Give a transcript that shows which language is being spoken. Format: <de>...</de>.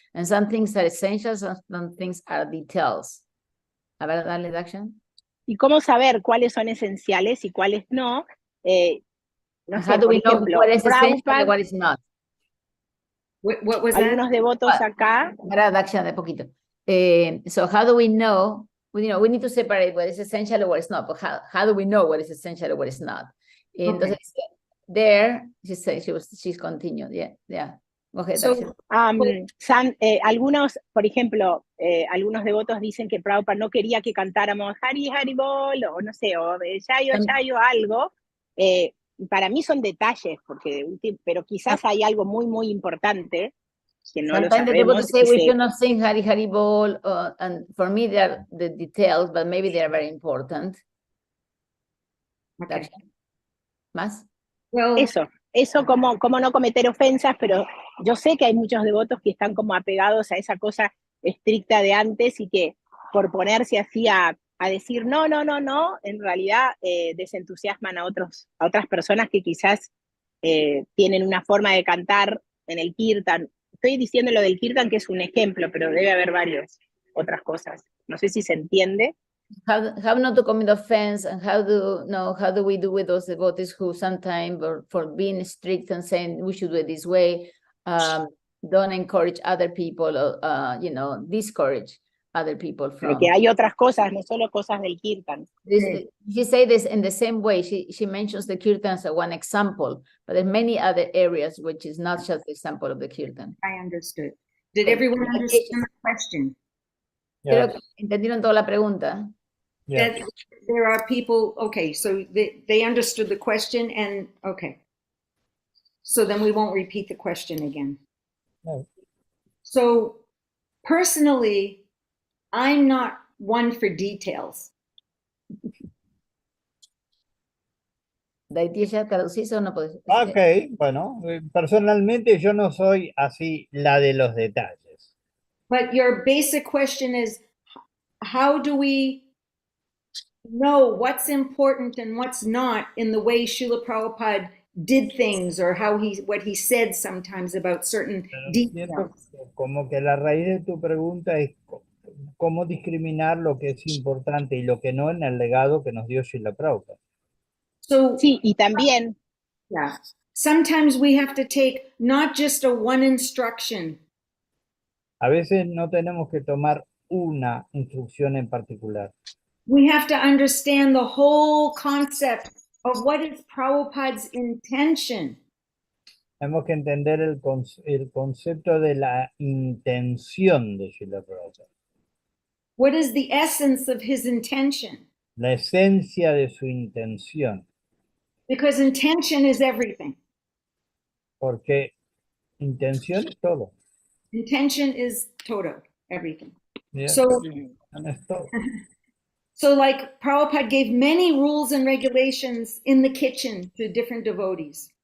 <en>And some things are essentials, and some things are details.</en> <es>A ver, dale, Daksha. Y cómo saber cuáles son esenciales y cuáles no. No</es> <en>How</en> <es>sé,</es> <en>do</en> <es>por</es> <en>we know</en> <es>ejemplo,</es> <en>what is essential and what is not? What was that?</en> <es>Algunos devotos acá, Para Daksha, de poquito.</es> <en>So how do we know? We need to separate what is essential or what is not. But how do we know what is essential or what is not? Entonces, there, she's continued. Yeah. Go ahead, So, Daksha.</en> <es>algunos, por ejemplo, algunos devotos dicen que Prabhupada no quería que cantáramos Hari Hari Bol, o no sé, o Chayo Chayo, algo. Para mí son detalles, pero quizás hay algo muy, muy importante que no lo</es> <en>Sometimes the devotees</en> <es>sabemos.</es> <en>say we should not sing Hari Hari Bol, and for me they are the details, but maybe they are very important. okay.</en> <es>¿Más?</es> <en>Well,</en> <es>Eso como no cometer ofensas, pero yo sé que hay muchos devotos que están como apegados a esa cosa estricta de antes y que por ponerse así a decir no, en realidad desentusiasman a otras personas que quizás tienen una forma de cantar en el kirtan. Estoy diciendo lo del kirtan que es un ejemplo, pero debe haber varias otras cosas. No sé si se entiende.</es> <en>How not to commit offense, and how do we do with those devotees who sometimes, for being strict and saying we should do it this way, don't encourage other people, or discourage other people from.</en> <es>Porque hay otras cosas, no solo cosas del kirtan.</es> <en>She say this in the same way. She mentions the kirtan as one example, but there are many other areas which is not just the example of the kirtan. I understood. Did everyone understand the question?</en> <es>Creo que entendieron toda la pregunta.</es> <en>That there are people, okay, so they understood the question, and okay. So then we won't repeat the question again. No. So personally, I'm not one for details.</en> <es>¿Daitya traducís o no podés? Ok, bueno, personalmente yo no soy así la de los detalles.</es> <en>But your basic question is, how do we know what's important and what's not in the way Srila Prabhupada did things, or what he said sometimes about certain details?</en> <es>Como que la raíz de tu pregunta es cómo discriminar lo que es importante y lo que no en el legado que nos dio Srila Prabhupada.</es> <en>So,</en> <es>sí, y también.</es> <en>Yeah. Sometimes we have to take not just a one instruction.</en> <es>A veces no tenemos que tomar una instrucción en particular.</es> <en>We have to understand the whole concept of what is Prabhupada's intention.</en> <es>Tenemos que entender el concepto de la intención de Srila Prabhupada.</es> <en>What is the essence of his intention?</en> <es>La esencia de su intención.</es> <en>Because intention is everything.</en> <es>Porque intención es todo.</es> <en>Intention is todo, everything. Yeah. So,</en> <es>Es todo.</es> <en>so like Prabhupada gave many rules and regulations in the kitchen to different devotees.</en>